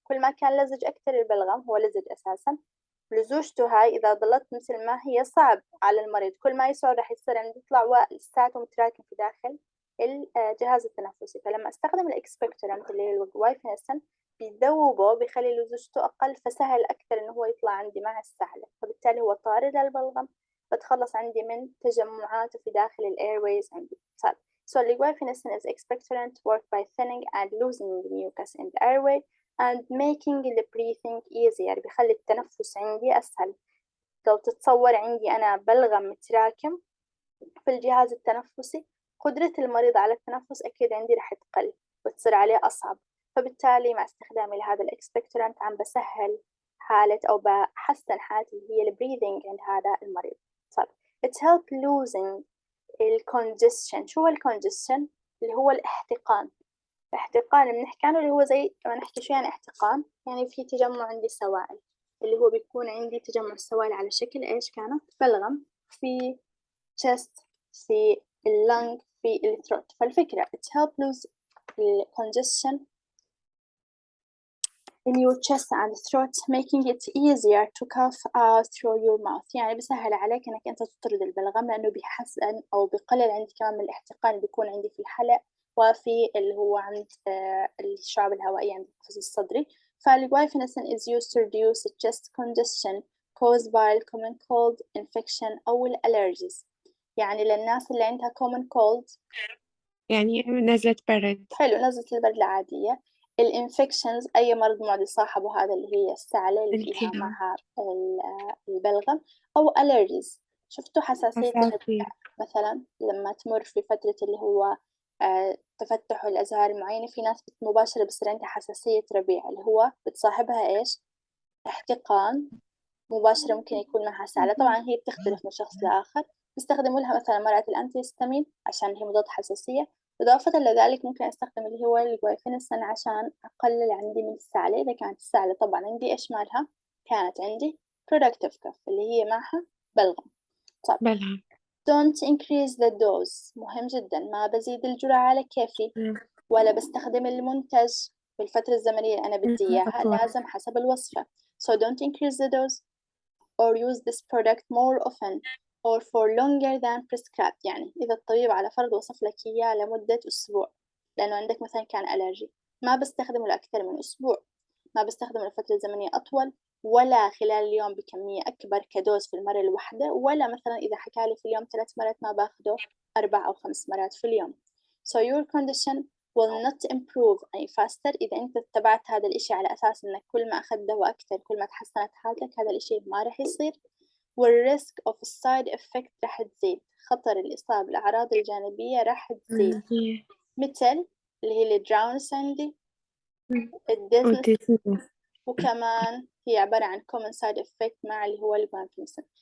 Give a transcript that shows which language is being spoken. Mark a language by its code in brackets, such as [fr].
[ar] كل ما كان لزج أكثر، البلغم هو لزج أساسا، لزوجته هاي إذا ظلت مثل ما هي صعب على المريض، كل ما يسعر رح يصير عندي يطلع ولساته متراكم في داخل الجهاز التنفسي. فلما استخدم الاكسبكتورنت اللي هي الجوايفينسن بيذوبه، بيخلي لزوجته أقل، فسهل أكثر إنه هو يطلع عندي مع السهلة، فبالتالي هو طارد للبلغم، بتخلص عندي من تجمعاته في داخل الايرways عندي. [en] طيب so guaifenesin is expectorant work by thinning and loosening the mucus in the airway and making the breathing easier، [ar] بيخلي التنفس عندي أسهل. لو تتصور عندي أنا بلغم متراكم في الجهاز التنفسي، قدرة المريض على التنفس أكيد عندي رح تقل وتصير عليه أصعب، فبالتالي مع استخدامي لهذا الإكسبكتورنت عم بسهل حالة أو بحسن حالة اللي هي البريذنج عند هذا المريض. [en] طيب it help losing الcongestion. [ar] شو هو الcongestion؟ اللي هو الاحتقان. الاحتقان بنحكي عنه اللي هو زي ما نحكي شو يعني احتقان، يعني في تجمع عندي سوائل، اللي هو بيكون عندي تجمع السوائل على شكل إيش كانت؟ بلغم في chest، في اللنج، في الثروت. [en] فالفكرة it help lose the congestion in your chest and throat making it easier to cough out through your mouth. [ar] يعني بسهل عليك انك انت تطرد البلغم، لانه بيحسن او بيقلل عندي كمان من الاحتقان اللي بيكون عندي في الحلق وفي اللي هو عند الشعب الهوائية عند القفص الصدري. [en] فالجوايفينسين is used to reduce chest congestion caused by common cold infection أو الألرجيز. [ar] يعني للناس اللي عندها common cold، يعني نزلة برد. حلو، نزلة البرد العادية، الانفكشنز أي مرض معدي صاحبه هذا اللي هي السعلة اللي فيها التهاب. معها البلغم، أو allergies. شفتوا حساسية حساسية. مثلا لما تمر في فترة اللي هو تفتح الأزهار المعينة، في ناس مباشرة بصير عندها حساسية ربيع اللي هو بتصاحبها إيش؟ احتقان مباشرة، ممكن يكون معها سعلة. طبعا هي بتختلف من شخص لآخر. بيستخدموا لها مثلا مرعاة الأنتيهستامين عشان هي مضاد حساسية. إضافة لذلك ممكن أستخدم اللي هو الجوايفينسين عشان أقلل عندي من السعلة. إذا كانت السعلة طبعا عندي إيش مالها؟ كانت عندي productive cough اللي هي معها بلغم. طيب بلها. [en] don't increase the dose، [ar] مهم جدا، ما بزيد الجرعة على كيفي ولا بستخدم المنتج في الفترة الزمنية اللي أنا بدي إياها، أطول. لازم حسب الوصفة. [en] so don't increase the dose or use this product more often or for longer than prescribed. [ar] يعني إذا الطبيب على فرض وصف لك إياه لمدة أسبوع، لأنه عندك مثلا كان ألرجي، ما بستخدمه لأكثر من أسبوع، ما بستخدمه لفترة زمنية أطول، ولا خلال اليوم بكمية أكبر كدوز في المرة الواحدة، ولا مثلا إذا حكالي في اليوم 3 مرات ما باخده 4 أو 5 مرات في اليوم. [en] So your condition will not improve any faster. [ar] إذا أنت اتبعت هذا الإشي على أساس إنك كل ما أخذت دواء أكثر كل ما تحسنت حالتك، هذا الإشي ما رح يصير. والريسك of side effect رح تزيد، خطر الإصابة بالأعراض الجانبية رح تزيد، مثل اللي هي الدراونس عندي، الديزنس، وكمان هي عبارة عن common side effect مع اللي هو الجوانفينسين.